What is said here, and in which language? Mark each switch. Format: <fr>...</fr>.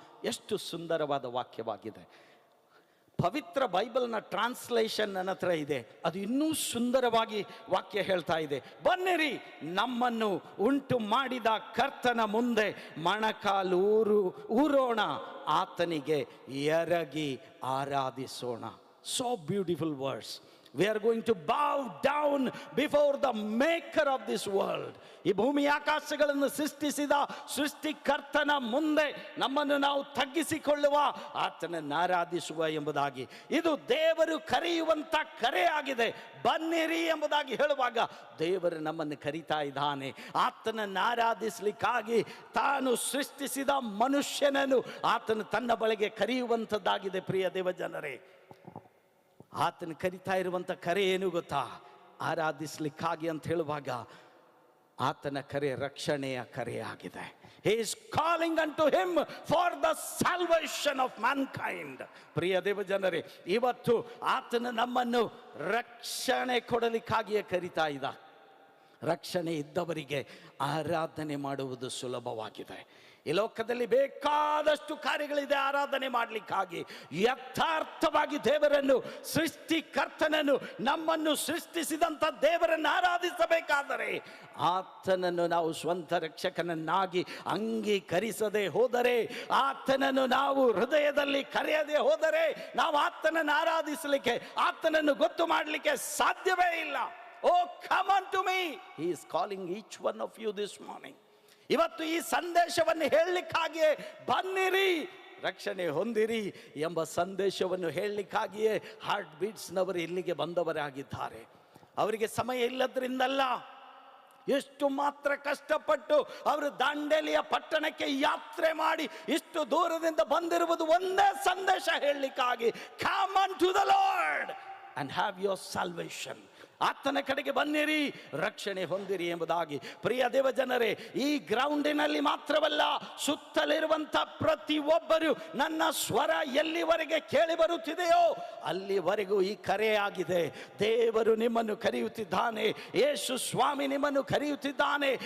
<kn>ಎಷ್ಟು ಸುಂದರವಾದ ವಾಕ್ಯವಾಗಿದೆ. ಪವಿತ್ರ ಬೈಬಲ್ನ ಟ್ರಾನ್ಸ್ಲೇಷನ್ ನನ್ನ ಹತ್ರ ಇದೆ, ಅದು ಇನ್ನೂ ಸುಂದರವಾಗಿ ವಾಕ್ಯ ಹೇಳ್ತಾ ಇದೆ. ಬನ್ನಿರಿ ನಮ್ಮನ್ನು ಉಂಟು ಮಾಡಿದ ಕರ್ತನ ಮುಂದೆ ಮೊಣಕಾಲು ಊರೋಣ, ಆತನಿಗೆ ಎರಗಿ ಆರಾಧಿಸೋಣ.</kn> <en>So beautiful verse. We are going to bow down before the maker of this world.</en> <kn>ಈ ಭೂಮಿ ಆಕಾಶಗಳನ್ನು ಸೃಷ್ಟಿಸಿದ ಸೃಷ್ಟಿಕರ್ತನ ಮುಂದೆ ನಮ್ಮನ್ನು ನಾವು ತಗ್ಗಿಸಿಕೊಳ್ಳುವ, ಆತನನ್ನು ಆರಾಧಿಸುವ ಎಂಬುದಾಗಿ ಇದು ದೇವರು ಕರೆಯುವಂಥ ಕರೆ ಆಗಿದೆ. ಬನ್ನಿರಿ ಎಂಬುದಾಗಿ ಹೇಳುವಾಗ ದೇವರು ನಮ್ಮನ್ನು ಕರೀತಾ ಇದ್ದಾನೆ. ಆತನನ್ನು ಆರಾಧಿಸಲಿಕ್ಕಾಗಿ ತಾನು ಸೃಷ್ಟಿಸಿದ ಮನುಷ್ಯನನ್ನು ಆತನು ತನ್ನ ಬಳಿಗೆ ಕರೆಯುವಂಥದ್ದಾಗಿದೆ. ಪ್ರಿಯ ದೇವಜನರೇ, ಆತನ ಕರಿತಾ ಇರುವಂಥ ಕರೆ ಏನು ಗೊತ್ತಾ? ಆರಾಧಿಸ್ಲಿಕ್ಕಾಗಿ ಅಂತ ಹೇಳುವಾಗ ಆತನ ಕರೆ ರಕ್ಷಣೆಯ ಕರೆಯಾಗಿದೆ.</kn> <en>He is calling unto him for the salvation of mankind.</en> <kn>ಪ್ರಿಯ ದೇವಜನರೇ, ಇವತ್ತು ಆತನ ನಮ್ಮನ್ನು ರಕ್ಷಣೆ ಕೊಡಲಿಕ್ಕಾಗಿಯೇ ಕರಿತಾ ಇದ್ದ. ರಕ್ಷಣೆ ಇದ್ದವರಿಗೆ ಆರಾಧನೆ ಮಾಡುವುದು ಸುಲಭವಾಗಿದೆ. ಈ ಲೋಕದಲ್ಲಿ ಬೇಕಾದಷ್ಟು ಕಾರ್ಯಗಳಿದೆ ಆರಾಧನೆ ಮಾಡಲಿಕ್ಕಾಗಿ. ಯಥಾರ್ಥವಾಗಿ ದೇವರನ್ನು, ಸೃಷ್ಟಿಕರ್ತನನ್ನು, ನಮ್ಮನ್ನು ಸೃಷ್ಟಿಸಿದಂಥ ದೇವರನ್ನು ಆರಾಧಿಸಬೇಕಾದರೆ ಆತನನ್ನು ನಾವು ಸ್ವಂತ ರಕ್ಷಕನನ್ನಾಗಿ ಅಂಗೀಕರಿಸದೆ ಹೋದರೆ, ಆತನನ್ನು ನಾವು ಹೃದಯದಲ್ಲಿ ಕರೆಯದೆ ಹೋದರೆ ನಾವು ಆತನನ್ನು ಆರಾಧಿಸಲಿಕ್ಕೆ, ಆತನನ್ನು ಗೊತ್ತು ಮಾಡಲಿಕ್ಕೆ ಸಾಧ್ಯವೇ ಇಲ್ಲ.</kn> <en>Oh, come unto me. He is calling each one of you this morning.</en> <kn>ಇವತ್ತು ಈ ಸಂದೇಶವನ್ನು ಹೇಳಲಿಕ್ಕಾಗಿಯೇ ಬನ್ನಿರಿ, ರಕ್ಷಣೆ ಹೊಂದಿರಿ ಎಂಬ ಸಂದೇಶವನ್ನು ಹೇಳಲಿಕ್ಕಾಗಿಯೇ ಹಾರ್ಟ್ ಬೀಟ್ಸ್ನವರು ಇಲ್ಲಿಗೆ ಬಂದವರಾಗಿದ್ದಾರೆ. ಅವರಿಗೆ ಸಮಯ ಇಲ್ಲದ್ರಿಂದಲ್ಲ, ಎಷ್ಟು ಮಾತ್ರ ಕಷ್ಟಪಟ್ಟು ಅವರು ದಾಂಡೇಲಿಯ ಪಟ್ಟಣಕ್ಕೆ ಯಾತ್ರೆ ಮಾಡಿ ಇಷ್ಟು ದೂರದಿಂದ ಬಂದಿರುವುದು ಒಂದೇ ಸಂದೇಶ ಹೇಳಲಿಕ್ಕಾಗಿ.</kn> <en>Come unto the Lord and have your salvation.</en> <kn>ಆತನ ಕಡೆಗೆ ಬನ್ನಿರಿ, ರಕ್ಷಣೆ ಹೊಂದಿರಿ ಎಂಬುದಾಗಿ. ಪ್ರಿಯ ದೇವಜನರೇ, ಈ ಗ್ರೌಂಡಿನಲ್ಲಿ ಮಾತ್ರವಲ್ಲ, ಸುತ್ತಲಿರುವಂಥ ಪ್ರತಿಯೊಬ್ಬರು ನನ್ನ ಸ್ವರ ಎಲ್ಲಿವರೆಗೆ ಕೇಳಿ ಬರುತ್ತಿದೆಯೋ ಅಲ್ಲಿವರೆಗೂ ಈ ಕರೆಯಾಗಿದೆ. ದೇವರು ನಿಮ್ಮನ್ನು ಕರೆಯುತ್ತಿದ್ದಾನೆ. ಯೇಸು ಸ್ವಾಮಿ ನಿಮ್ಮನ್ನು ಕರೆಯುತ್ತಿದ್ದಾನೆ.</kn>